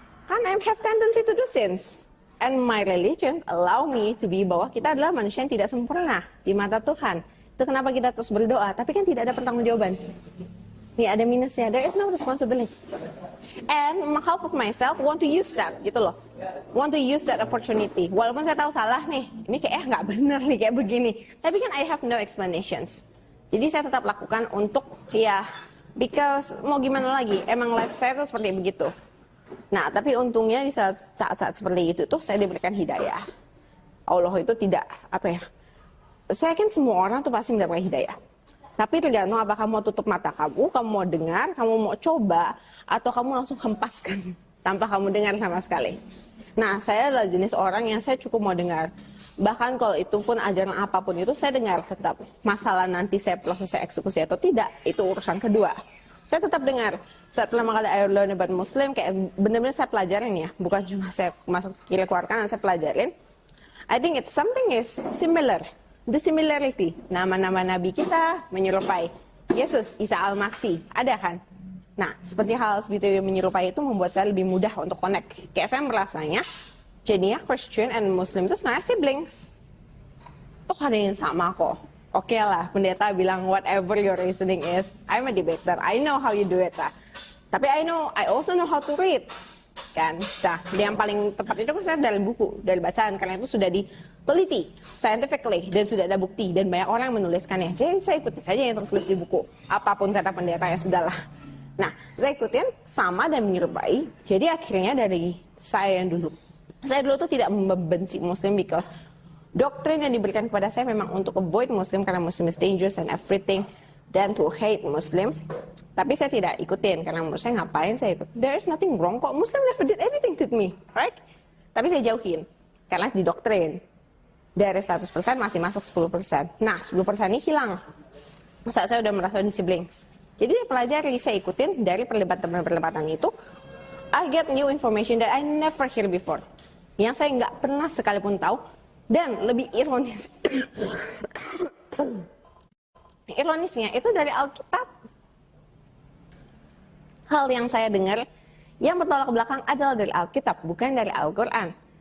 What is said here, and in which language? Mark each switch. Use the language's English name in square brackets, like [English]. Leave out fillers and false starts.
[English] Kan I have tendency to do sins. And my religion allow me to be [Indonesian] bahwa kita adalah manusia yang tidak sempurna di mata Tuhan. Itu kenapa kita terus berdoa, tapi kan tidak ada pertanggungjawaban. Nih ada minusnya, [English] there is no responsibility. And half of myself want to use that, [Indonesian] gitu loh. [English] Want to use that opportunity. [Indonesian] Walaupun saya tahu salah nih, ini kayak nggak benar nih kayak begini. Tapi kan [English] I have no explanations. [Indonesian] Jadi saya tetap lakukan untuk ya, because mau gimana lagi, emang life saya tuh seperti begitu. Nah, tapi untungnya di saat-saat seperti itu tuh saya diberikan hidayah. Allah itu tidak, saya yakin semua orang tuh pasti mendapatkan hidayah. Tapi tergantung apakah kamu mau tutup mata kamu mau dengar, kamu mau coba, atau kamu langsung hempaskan tanpa kamu dengar sama sekali. Nah, saya adalah jenis orang yang saya cukup mau dengar. Bahkan kalau itu pun ajaran apapun itu saya dengar tetap. Masalah nanti saya proses saya eksekusi atau tidak, itu urusan kedua. Saya tetap dengar. Saat pertama kali [English] I learn about Muslim, [Indonesian] kayak benar-benar saya pelajarin ya. Bukan cuma saya masuk kiri keluar kanan, saya pelajarin. [English] I think it's something is similar. The similarity. [Indonesian] Nama-nama Nabi kita menyerupai. Yesus, Isa Al-Masih. Ada kan? Nah, seperti hal seperti menyerupai itu membuat saya lebih mudah untuk connect. Kayak saya merasanya, jadinya Christian and Muslim itu sebenarnya siblings. Tuh ada yang sama kok. Oke lah, pendeta bilang [English] whatever your reasoning is, I'm a debater. I know how you do it lah. [Indonesian] Tapi [English] I also know how to read. [Indonesian] Kan? Nah, yang paling tepat itu kan saya dari buku, dari bacaan. Karena itu sudah diteliti scientifically dan sudah ada bukti dan banyak orang menuliskannya. Jadi saya ikutin saja yang tertulis di buku. Apapun kata pendeta ya sudahlah. Nah, saya ikutin sama dan menyerupai. Jadi akhirnya dari saya yang dulu. Saya dulu tuh tidak membenci Muslim because doktrin yang diberikan kepada saya memang untuk [English] avoid Muslim [Indonesian] karena [English] Muslim is dangerous and everything, [Indonesian] dan [English] to hate Muslim. [Indonesian] Tapi saya tidak ikutin karena menurut saya ngapain saya ikut. [English] There is nothing wrong kok. Muslim never did anything to me, right? [Indonesian] Tapi saya jauhin karena di doktrin dari 100% masih masuk 10%. Nah, 10% ini hilang saat saya udah merasa di siblings. Jadi saya pelajari, saya ikutin dari perdebatan itu. [English] I get new information that I never hear before. [Indonesian] Yang saya nggak pernah sekalipun tahu. Dan lebih ironis, ironisnya itu dari Alkitab. Hal yang saya dengar yang bertolak belakang adalah dari Alkitab, bukan dari Al-Quran.